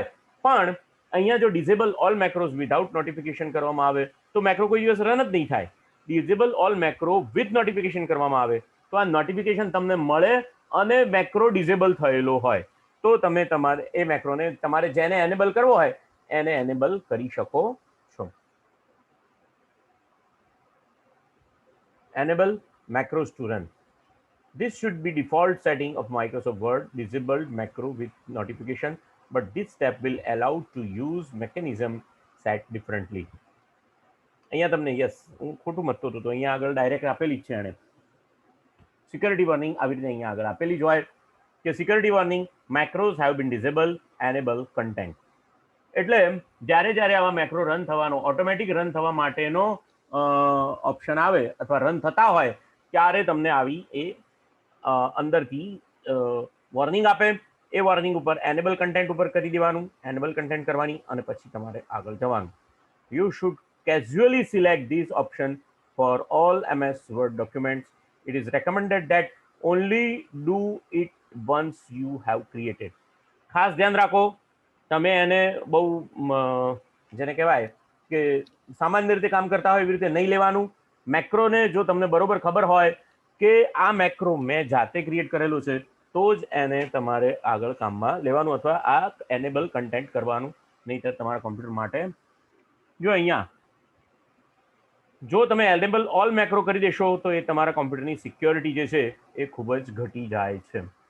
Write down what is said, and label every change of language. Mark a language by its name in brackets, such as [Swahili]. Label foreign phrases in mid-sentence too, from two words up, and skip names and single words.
[Gujarati] પણ અહીંયા જો [English] disable all macros without notification [Gujarati] કરવામાં આવે તો મેક્રો કોઈ દિવસ રન જ નહીં થાય. [English] disable all macro with notification [Gujarati] કરવામાં આવે તો આ નોટિફિકેશન તમને મળે અને [English] macro disable [Gujarati] થયેલો હોય તો તમે તમારે એ મેક્રોને તમારે જેને એનેબલ કરવો હોય એને એનેબલ કરી શકો છો. [English] Enable macros to run. This should be default setting of Microsoft Word, disabled macro with notification, but this step will allow to use mechanism set differently. [Gujarati] અહીંયા તમને યસ હું ખોટું મતતો હતો તો અહીંયા આગળ ડાયરેક્ટ આપેલી જ છે એણે [English] security warning [Gujarati] આવી રીતે અહીંયા આગળ આપેલી જ હોય કે [English] security warning macros have been disable enable content. [Gujarati] એટલે જ્યારે જ્યારે આવા મેક્રો રન થવાનો [English] automatic run [Gujarati] થવા માટેનો ઓપ્શન આવે અથવા રન થતા હોય ત્યારે તમને આવી એ અંદરથી વોર્નિંગ આપે. એ વોર્નિંગ ઉપર [English] enable content [Gujarati] ઉપર કરી દેવાનું, [English] enable content [Gujarati] કરવાની અને પછી તમારે આગળ જવાનું. [English] you should casually select this option for all MS Word documents. It is recommended that only do it once you have created. [Gujarati] ખાસ ધ્યાન રાખો તમે એને બહુ જેને કહેવાય કે સામાન્ય રીતે કામ કરતા હોય એવી રીતે નહીં લેવાનું. મેક્રોને જો તમને બરોબર ખબર હોય કે આ મેક્રો મેં જાતે ક્રિએટ કરેલું છે તો જ એને તમારે આગળ કામમાં લેવાનું અથવા આ [English] enable content [Gujarati] કરવાનું, નહીંતર તમારા કોમ્પ્યુટર માટે જો અહીંયા જો તમે [English] enable all macro [Gujarati] કરી દેશો તો એ તમારા કોમ્પ્યુટરની સિક્યોરિટી જે છે એ ખૂબ જ ઘટી જાય છે.